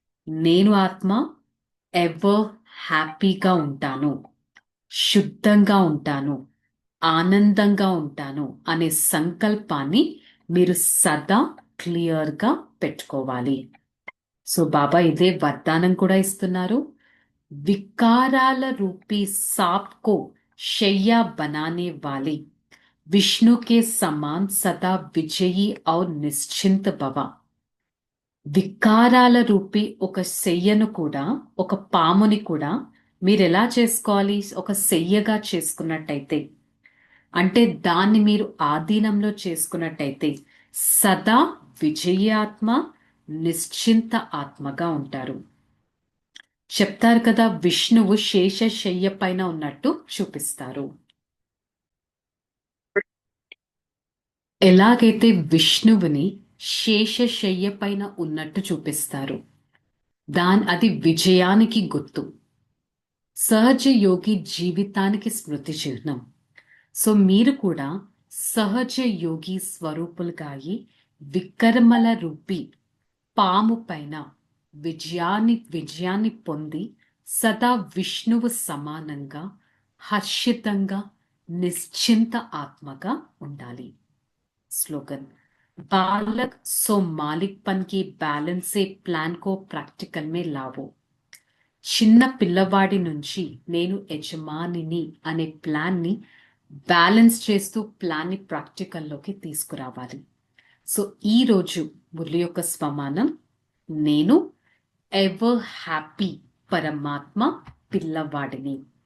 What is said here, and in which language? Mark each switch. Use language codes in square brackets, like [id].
[te] నేను ఆత్మ [en] ever హ్యాపీగా [te] ఉంటాను, శుద్ధంగా ఉంటాను, ఆనందంగా ఉంటాను అనే సంకల్పాన్ని మీరు సదా క్లియర్గా పెట్టుకోవాలి. సో బాబా ఇదే వరదానం కూడా ఇస్తున్నారు. [hi] विकाराल रूपी सांप को शैया बनाने वाले विष्णु के समान सदा विजयी और निश्चिंत भव. [te] వికారాల రూపి ఒక శయ్యను కూడా, ఒక పాముని కూడా మీరు ఎలా చేసుకోవాలి? ఒక శయ్యగా చేసుకున్నట్టయితే, అంటే దాన్ని మీరు ఆధీనంలో చేసుకున్నట్టయితే సదా విజయాత్మ, నిశ్చింత ఆత్మగా ఉంటారు. చెప్తారు కదా, విష్ణువు శేషశయ్య పైన ఉన్నట్టు చూపిస్తారు. ఎలాగైతే విష్ణువుని శేషశయ్య పైన ఉన్నట్టు చూపిస్తారు, అది విజయానికి గుర్తు. సహజ యోగి జీవితానికి స్మృతి చిహ్నం. సో మీరు కూడా సహజ యోగి స్వరూపులుగా అయి వికర్మల రూపి పాము పైన విజయాన్ని పొంది సదా విష్ణువు సమానంగా హర్షితంగా నిశ్చింత ఆత్మగా ఉండాలి. [hi] स्लोगन, बालक सो मालिकपन की बैलेंस से प्लान को प्रैक्टिकल में लावो. [te] చిన్న పిల్లవాడి నుంచి నేను యజమానిని అనే ప్లాన్ని బ్యాలెన్స్ చేస్తూ ప్లాన్ని ప్రాక్టికల్లోకి తీసుకురావాలి. సో ఈరోజు మురళి యొక్క స్వమానం, నేను [en] ever happy [te] పరమాత్మ పిల్లవాడిని.